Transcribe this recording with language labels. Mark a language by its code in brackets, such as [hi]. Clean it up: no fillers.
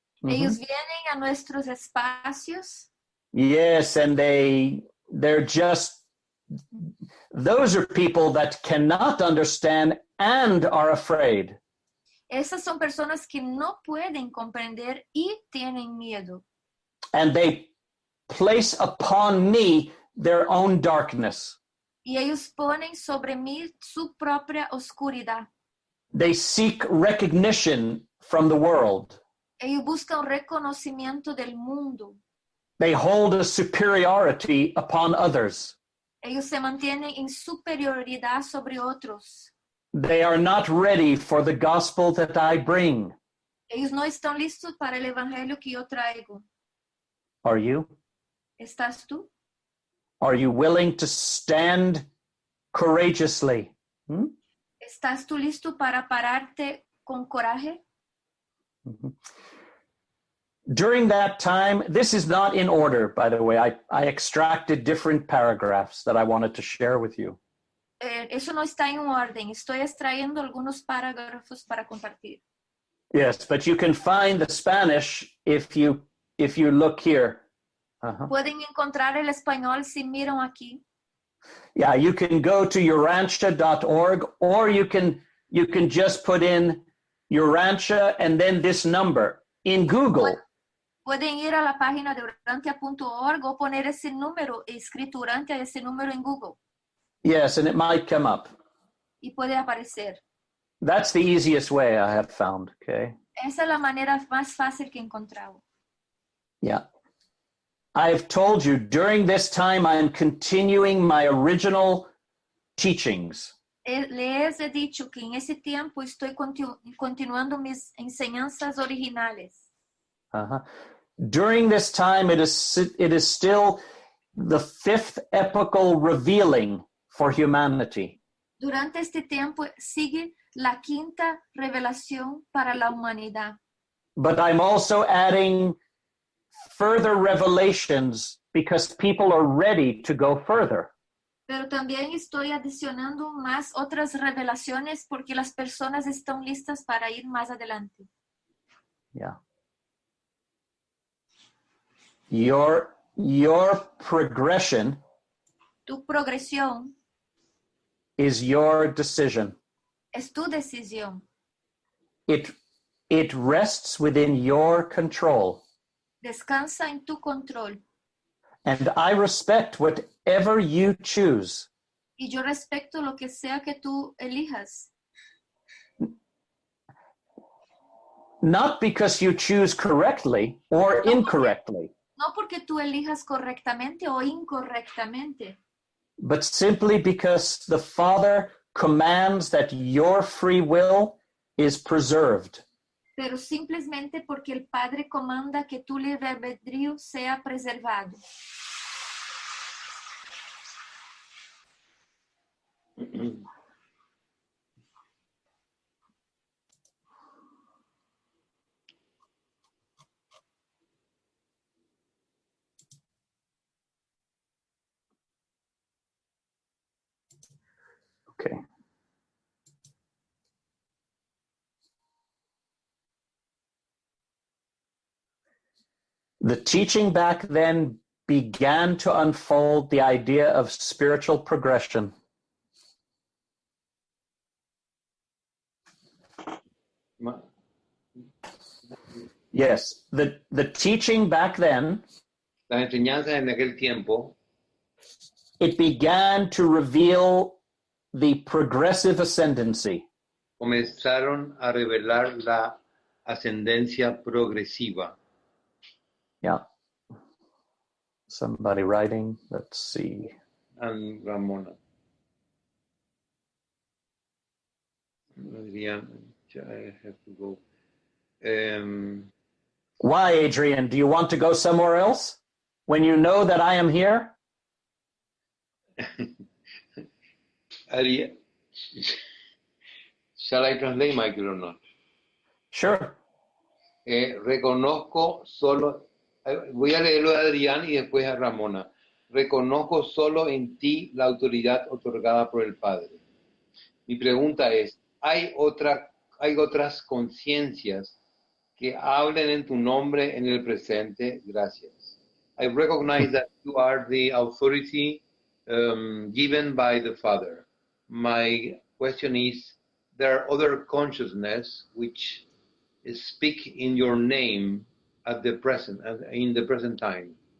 [es] Ellos vienen a nuestros espacios. [en] Yes, and they're just, those are people that cannot understand and are afraid. [es] Esas son personas que no pueden comprender y tienen miedo. [en] And they place upon me their own darkness. [es] Y ellos ponen sobre mí su propia oscuridad. [en] They seek recognition from the world. [es] Ellos buscan reconocimiento del mundo. [en] They hold a superiority upon others. [es] Ellos se mantienen en superioridad sobre otros. [en] They are not ready for the gospel that I bring. [es] Ellos no están listos para el evangelio que yo traigo. [en] Are you? [es] ¿Estás tú? [en] Are you willing to stand courageously? [es] ¿Estás tú listo para pararte con coraje? [en] During that time, this is not in order, by the way. I extracted different paragraphs that I wanted to share with you. [es] Eso no está en orden. Estoy extrayendo algunos parágrafos para compartir. [en] Yes, but you can find the Spanish if you look here. [es] Pueden encontrar el español si miran aquí. [en] Yeah, you can go to urantia.org, or you can just put in Urantia and then this number in Google. [es] Pueden ir a la página de urantia.org o poner ese número escrito Urantia, ese número en Google, [en] Yes, and it might come up. [es] y puede aparecer. [en] That's the easiest way I have found, okay? [es] Esa es la manera más fácil que he encontrado. [en] Yeah. I've told you, during this time, I'm continuing my original teachings. [es] Les he dicho que en ese tiempo estoy continuando mis enseñanzas originales. Uh-huh. [en] During this time, it is still the fifth epochal revealing for humanity. [es] Durante este tiempo sigue la quinta revelación para la humanidad. [en] But I'm also adding further revelations because people are ready to go further. [es] Pero también estoy adicionando más otras revelaciones porque las personas están listas para ir más adelante. [en] Yeah. Your progression [es] Tu progresión [en] is your decision. [es] es tu decisión. [en] It rests within your control. [es] Descansa en tu control. [en] And I respect whatever you choose. [es] Y yo respeto lo que sea que tú elijas. [en] Not because you choose correctly or incorrectly, [es] No porque tú elijas correctamente o incorrectamente, [en] but simply because the Father commands that your free will is preserved. [es] pero simplemente porque el Padre comanda que tu libre albedrío sea preservado. [en] Okay. The teaching back then began to unfold the idea of spiritual progression. Yes, the teaching back then, Las enseñanzas en aquel tiempo it began to reveal the progressive ascendancy. comenzaron a revelar la ascendencia progresiva. Yeah. Somebody writing, let's see. And Ramona. Adrián, I have to go. Why, Adrian? Do you want to go somewhere else when you know that I am here? Adrián, shall I translate, Michael, or not? Sure. [es] Reconozco solo, voy a leerlo a Adrián y después a Ramona. Reconozco solo en ti la autoridad otorgada por el Padre. Mi pregunta es, ¿hay otras conciencias que hablen en tu nombre en el presente? Gracias. [en] I recognize that you are the authority given by the Father. My question is, there are other consciousness which speak in your name at the present, in the present time.